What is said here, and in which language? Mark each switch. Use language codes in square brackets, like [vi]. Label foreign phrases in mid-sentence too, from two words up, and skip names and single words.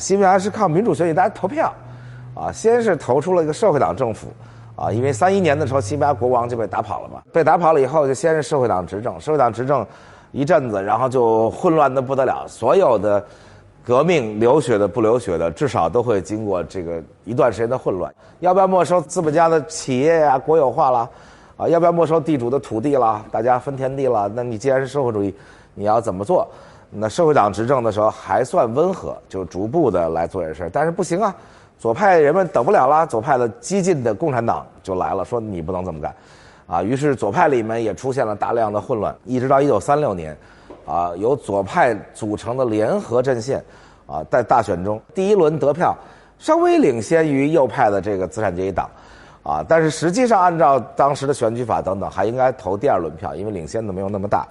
[zh] 西班牙是靠民主選舉，大家投票，先是投出了一個社會黨政府，因為31年的時候西班牙國王就被打跑了嘛，被打跑了以後就先是社会黨執政，社會黨執政一陣子，然後就混亂的不得了，所有的革命流血的不流血的，至少都會經過這個一段時間的混亂。要不要沒收資本家的企業呀，國有化啦？要不要沒收地主的土地了？大家分田地了？那你既然是社會主義，你要怎麼做？那社會黨執政的時候還算溫和，就逐步的來做這事，但是不行左派人們等不了了，左派的激進的共產黨就來了，說你不能這麼幹，於是左派裡面也出現了大量的混亂，一直到1936年，由左派組成的聯合陣線，在大選中第一輪得票稍微領先於右派的這個資產階級黨。但是實際上按照當時的選舉法等等，還應該投第二輪票，因為領先的沒有那麼大。